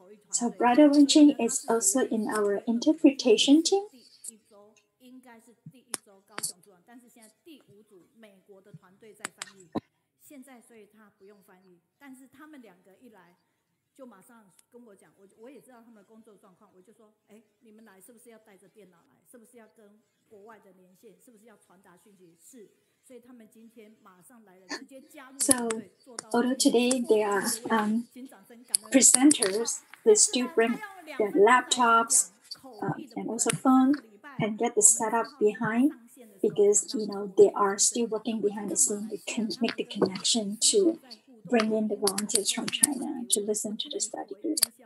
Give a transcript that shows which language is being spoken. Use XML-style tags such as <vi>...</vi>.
<en>So Brother Wenqing is also in our interpretation team.</en> <zh>应该是第1周高雄组长，但是现在第5组美国的团队在翻译。现在所以他不用翻译，但是他们2个一来，就马上跟我讲，我也知道他们的工作状况，我就说，哎，你们来是不是要带着电脑来？是不是要跟国外的连线？是不是要传达讯息？是。所以他们今天马上来了，直接加入。</zh> <en>So, although today they are presenters, they still bring their laptops and also phone and get the setup behind because they are still working behind the scene. They can make the connection to bring in the volunteers from China to listen to the study group.</en>